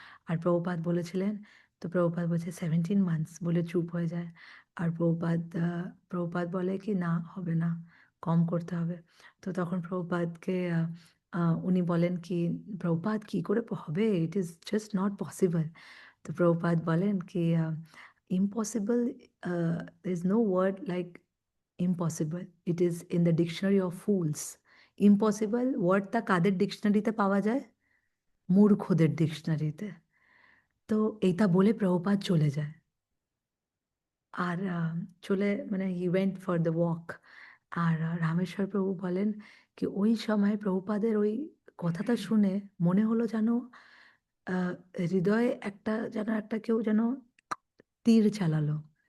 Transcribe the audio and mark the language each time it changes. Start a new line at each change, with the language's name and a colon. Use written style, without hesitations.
Bangla: আর প্রভুপাদ বলেছিলেন, তো প্রভুপাদ বলছে 17 মান্থস, বলে চুপ হয়ে যায়। আর প্রভুপাদ বলে কি না, হবে না, কম করতে হবে। তো তখন প্রভুপাদকে উনি বলেন কি প্রভুপাদ কি করে হবে,
English: It is just not possible.
Bangla: তো প্রভুপাদ বলেন কি
English: Impossible, there is no word like impossible, it is in the dictionary of fools.
Bangla: Impossible ওয়ার্ডটা কাদের ডিকশনারিতে পাওয়া যায়? মূর্খদের ডিকশনারিতে। তো এইটা বলে প্রভুপাদ চলে যায়। আর চলে মানে
English: He went for the walk.
Bangla: আর রামেশ্বর প্রভু বলেন কি ওই সময় প্রভুপাদের ওই কথাটা শুনে মনে হলো যেন আহ, হৃদয়ে একটা যেন একটা কেউ যেন তীর চালালো।